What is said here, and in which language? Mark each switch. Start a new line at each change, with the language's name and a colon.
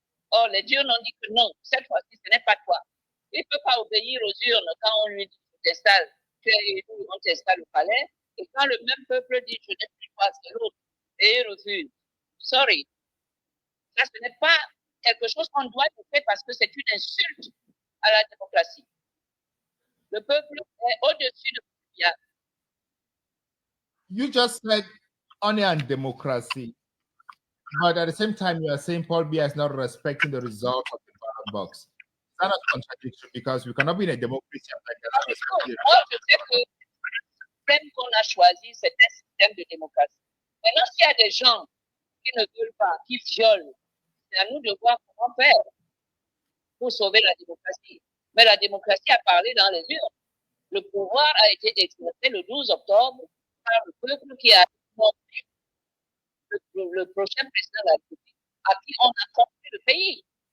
French: Or, les urnes ont dit que non, cette fois-ci, ce n'est pas toi. Il ne peut pas obéir aux urnes quand on lui dit tu t'installes, tu es élu, on t'installe au palais, et quand le même peuple dit je n'ai plus toi, c'est l'autre, et il refuse. Sorry. Ça, ce n'est pas quelque chose qu'on doit faire parce que c'est une insulte à la démocratie. Le peuple est au-dessus de Biya.
English: You just said only on democracy, but at the same time, you are saying Paul Biya is not respecting the results of the ballot box. That's not contradictory because we cannot be in a democracy like that.
French: Moi, je sais que le système qu'on a choisi, c'est un système de démocratie. Maintenant, s'il y a des gens qui ne veulent pas, qui violent, c'est à nous de voir comment faire pour sauver la démocratie. Mais la démocratie a parlé dans les urnes. Le pouvoir a été exercé le 12 octobre par le peuple qui a nommé le prochain président de la République à qui on a confié le pays.